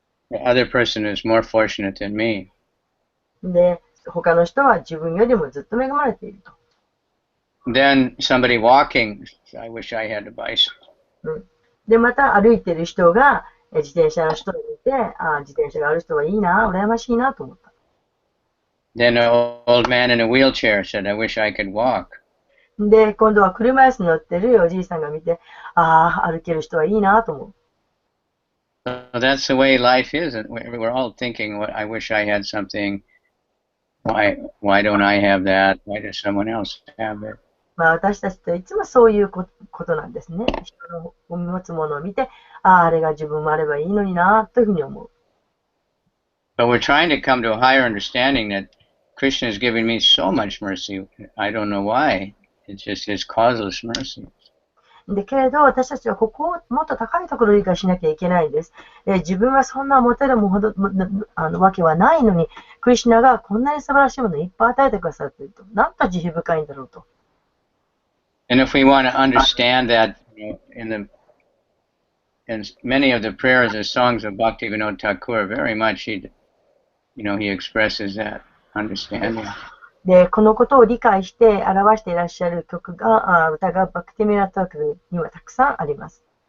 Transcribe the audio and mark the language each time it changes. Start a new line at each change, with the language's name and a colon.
English: The other person is more fortunate than me.
Japanese: で、他の人は自分よりもずっと恵まれていると。
English: Then somebody walking, I wish I had a bicycle.
Japanese: で、また歩いてる人が自転車の人を見て、自転車がある人はいいな、羨ましいなと思った。
English: Then an old man in a wheelchair said, I wish I could walk.
Japanese: で、今度は車椅子に乗ってるおじいさんが見て、歩ける人はいいなと思う。
English: So that's the way life is. We're all thinking, I wish I had something. Why don't I have that? Why does someone else have it?
Japanese: 私たちといつもそういうことなんですね。人の持つものを見て、あれが自分もあればいいのになというふうに思う。
English: But we're trying to come to a higher understanding that Krishna is giving me so much mercy. I don't know why. It's just his causeless mercy.
Japanese: でけれど、私たちはここをもっと高いところを理解しなきゃいけないんです。自分はそんな持てるほどわけはないのに、クリシュナがこんなに素晴らしいものをいっぱい与えてくださっていると。なんと慈悲深いんだろうと。
English: And if we want to understand that, in many of the prayers or songs of Bhaktivinoda Thakur, very much he expresses that understanding.
Japanese: で、このことを理解して表していらっしゃる曲が、歌がバクティミラトークにはたくさんあります。